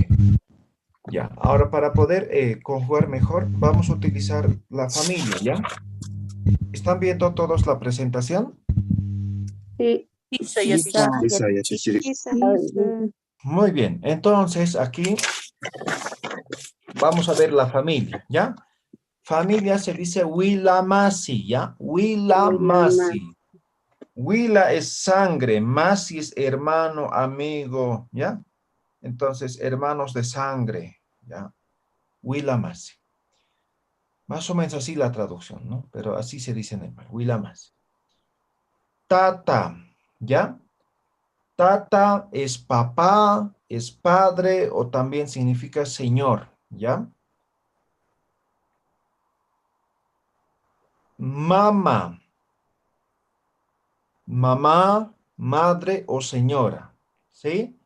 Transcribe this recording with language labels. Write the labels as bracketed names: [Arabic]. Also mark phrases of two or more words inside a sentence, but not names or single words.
[Spanish] Ya, ahora para poder conjugar mejor, vamos a utilizar la familia, ¿ya? ¿Están viendo todos la presentación? Sí. Muy bien, entonces aquí vamos a ver la familia, ¿ya? Familia se dice Wilamasi, ¿ya? Wilamasi. Wila es sangre, Masi es hermano, amigo, ¿ya? Entonces, hermanos de sangre, ¿ya? Wilamasi. Más o menos así la traducción, ¿no? Pero así se dice en el mar, Wilamasi. Tata, ¿ya? Tata es papá, es padre o también significa señor, ¿ya? Mamá. Mamá, madre o señora, ¿sí?